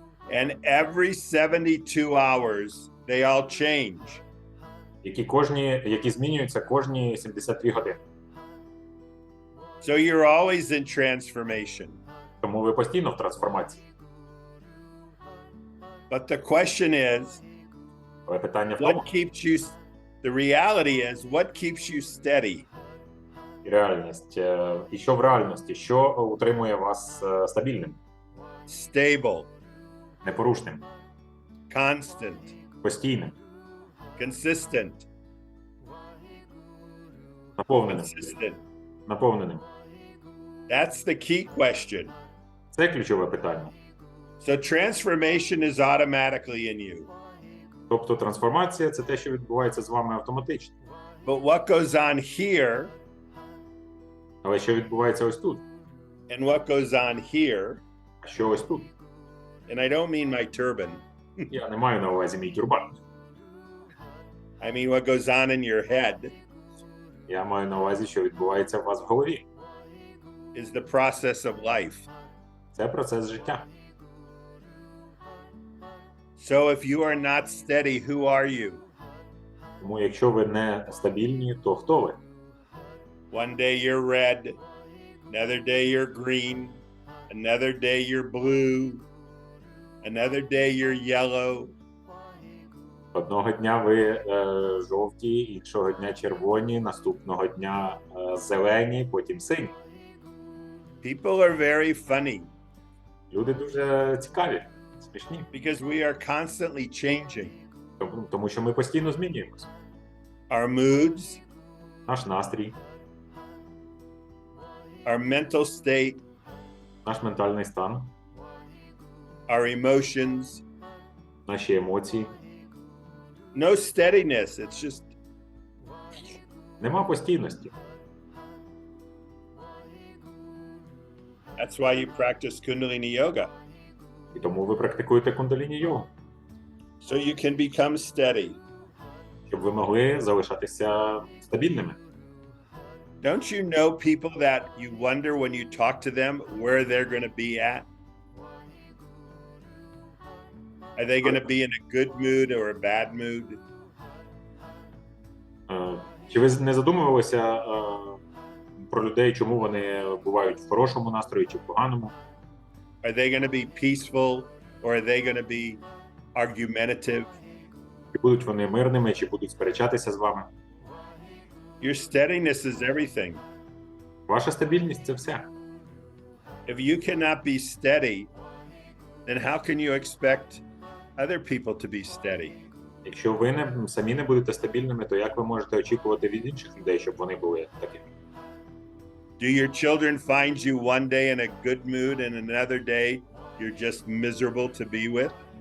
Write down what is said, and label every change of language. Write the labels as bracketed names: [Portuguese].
[English] And every 72 hours, they all change. [Ukrainian] які змінюються кожні 72 години. [English] So you're always in transformation. [Ukrainian] Тому ви постійно в трансформації. [English] But the question is, [Ukrainian] Але питання в тому, [English] what keeps you, the reality is, what keeps you steady? [Ukrainian] і реальність. І що в реальності? Що утримує вас стабільним, [English] Stable, [Ukrainian] непорушним, [English] constant, [Ukrainian] постійним, [English] consistent, [Ukrainian] наповненим? [English] consistent. [Ukrainian] Наповненим. [English] That's the key question. [Ukrainian] Це ключове питання. [English] So transformation is automatically in you. [Ukrainian] Тобто трансформація – це те, що відбувається з вами автоматично. [English] But what goes on here [Ukrainian] Але що відбувається ось тут? [English] and what goes on here, [Ukrainian] А що ось тут? [English] and I don't mean my turban, [Ukrainian] Я не маю на увазі мій тюрбан. [English] I mean what goes on in your head, [Ukrainian] Я маю на увазі, що відбувається у вас в голові. [English] is the process of life. [Ukrainian] Це процес життя. [English] So if you are not steady, who are you? [Ukrainian] Тому якщо ви не стабільні, то хто ви? [English] One day you're red, another day you're green, another day you're blue, another day you're yellow. [Ukrainian] Одного дня ви жовті, іншого дня червоні, наступного дня зелені, потім сині. [English] People are very funny [Ukrainian] Люди дуже цікаві, смішні, [English] because we are constantly changing. [Ukrainian] тому що ми постійно змінюємося. [English] Our moods, [Ukrainian] Наш настрій, [English] our mental state, [Ukrainian] наш ментальний стан, [English] our emotions. [Ukrainian] наші емоції. [English] No steadiness. It's just [Ukrainian] Нема постійності. [English] that's why you practice Kundalini yoga. [Ukrainian] І тому ви практикуєте кундаліні-йогу, [English] So you can become steady. [Ukrainian] щоб ви могли залишатися стабільними. [English] Don't you know people that you wonder when you talk to them where they're going to be at? Are they going to be in a good mood or a bad mood? [Ukrainian] Чи ви не задумувалися про людей, чому вони бувають в хорошому настрої чи в поганому? [English] Are they going to be peaceful or are they going to be argumentative? [Ukrainian] Чи будуть вони мирними, чи будуть сперечатися з вами? [English] Your steadiness is everything. [Ukrainian] Ваша стабільність – це все. [English] If you cannot be steady, then how can you expect other people to be steady? [Ukrainian] Якщо ви самі не будете стабільними, то як ви можете очікувати від інших людей, щоб вони були такими? [English] Do your children find you one day in a good mood and another day you're just miserable to be with?